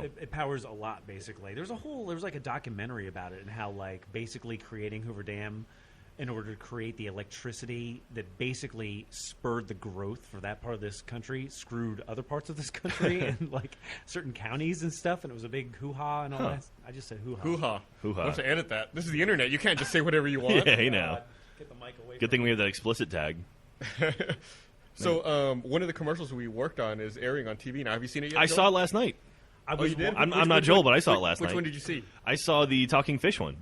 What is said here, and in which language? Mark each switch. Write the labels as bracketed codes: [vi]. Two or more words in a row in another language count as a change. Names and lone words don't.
[en] it powers a lot basically. There's like a documentary about it and how like basically creating Hoover Dam in order to create the electricity that basically spurred the growth for that part of this country, screwed other parts of this country and like certain counties and stuff, and it was a big hoo-ha and all that. I just said hoo-ha. Hoo-ha. Hoo-ha. I'll have to edit that. This is the internet. You can't just say whatever you want. Yeah, hey now. Get the mic away Good from thing we have that explicit tag. So one of the commercials we worked on is airing on TV now. Have you seen it yet? I Joel? saw it last night. I Oh, was you did? I'm Which- not which Joel, one- but I saw it which- last Which night. one did you see? I saw the talking fish one.